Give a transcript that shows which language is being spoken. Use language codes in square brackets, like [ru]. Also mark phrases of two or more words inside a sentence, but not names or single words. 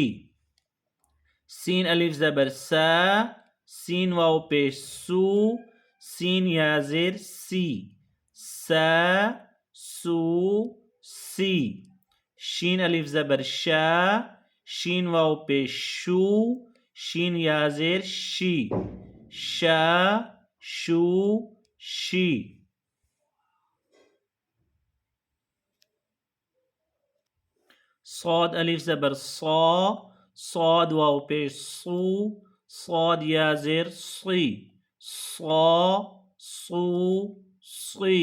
[ur] سین الف زبر سین واو پیش سو، سین یا زیر سی، سو سی. شین الف زبر شین واو پیش شو، شین یا زیر شی، شو شی. صاد الف زبر صاد واو پیش صو، صاد یا زیر صی، صو صی.